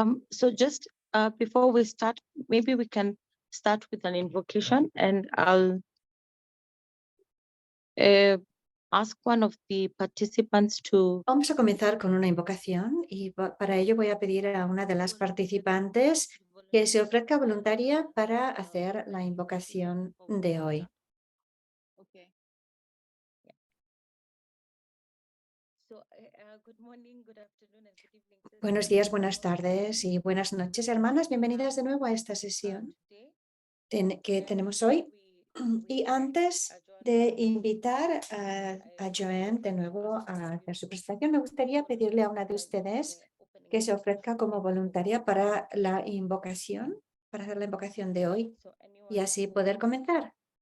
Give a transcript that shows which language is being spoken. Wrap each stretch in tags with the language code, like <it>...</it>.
<en>So just before we start, maybe we can start with an invocation, and I'll ask one of the participants to.</en> <es>Vamos a comenzar con una invocación y para ello voy a pedir a una de las participantes que se ofrezca voluntaria para hacer la invocación de hoy.</es> <en>Okay. Yeah. So, good morning, good afternoon, and good evening.</en> <es>Buenos días, buenas tardes y buenas noches, hermanas. Bienvenidas de nuevo a esta sesión que tenemos hoy. Y antes de invitar a Joanne de nuevo a hacer su presentación, me gustaría pedirle a una de ustedes que se ofrezca como voluntaria para la invocación, para hacer la invocación de hoy y así poder comenzar.</es>